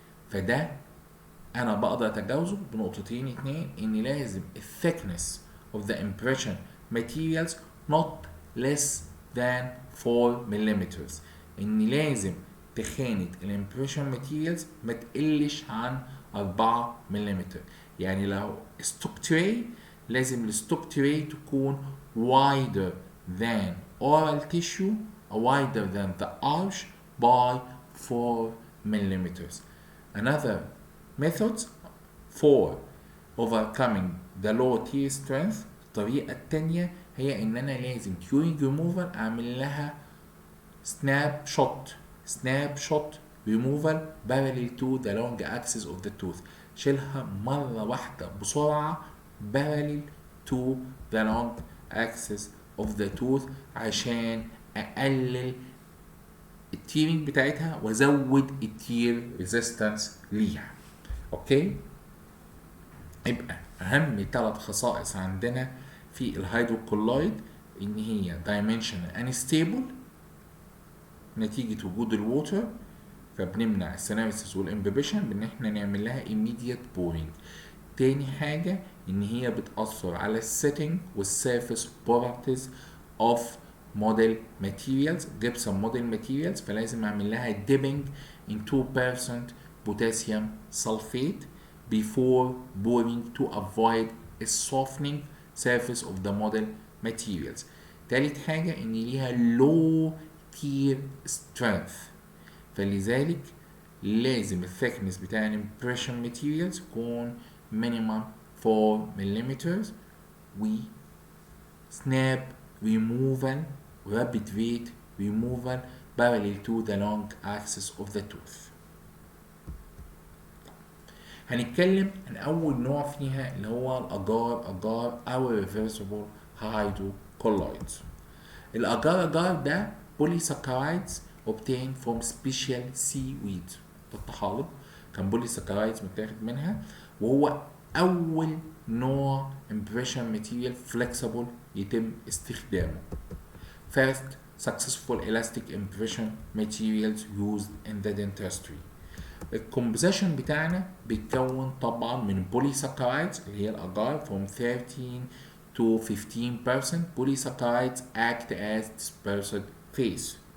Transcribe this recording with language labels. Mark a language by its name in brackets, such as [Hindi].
[Arabic] فده انا بقدر اتجاوزه بنقطتين اتنين، ان لازم الثيكنس [English] of the impression materials not less than 4 [Arabic] ملم، ان لازم تخانة الامبريشن ماتيريالز ما تقلش عن 4 ملم. يعني لو ستوك تري لازم الستوك تري تكون [English] wider than oral tissue wider than the arch by 4 [Arabic] ملم. [English] Another methods for overcoming the low tear strength، [Arabic] الطريقة التانية هي ان انا لازم [English] during removal [Arabic] اعمل لها [English] snap shot removal parallel to the long axis of the tooth. [Arabic] شيلها مرة واحدة بسرعة [English] parallel to the long axis of the tooth [Arabic] عشان اقلل التيرنج بتاعتها وازود التير ريزيستنس ليها. اوكي. يبقى اهم 3 خصائص عندنا في الهيدروكولويد ان هي [English] dimensional unstable [Arabic] نتيجة وجود الووتر، فبنمنع السينارسيس والامبيبيشن بان احنا نعمل لها [English] immediate pouring. [Arabic] تاني حاجة ان هي بتأثر على السيتنج والسيرفيس بروبرتيز اوف موديل ماتيريالز، جبسون موديل ماتيريالز، فلازم اعمل لها [English] dipping in 2% potassium sulfate before pouring to avoid a softening surface of the model materials. [Arabic] تالت حاجة ان ليها low tear strength، فلذلك لازم الثيكنس بتاع الامبريشن ماتيريالز يكون minimum 4 ملم، و [English] snap removal rapid rate removal parallel to the long axis of the tooth. [Arabic] هنتكلم عن أول نوع فيها اللي هو الأجار أو [English] reversible hydrocolloids. [Arabic] الأجار ده [English] polysaccharides obtained from special seaweed، [Arabic] الطحالب كان polysaccharides متاخد منها، وهو أول نوع [English] impression material flexible [Arabic] يتم استخدامه. [English] First successful elastic impression materials used in the dentistry. [Arabic] الكومبوزيشن بتاعنا بيتكون طبعا من polysaccharides اللي هي الأجار [English] from 13 to 15%. polysaccharides act as dispersant phase.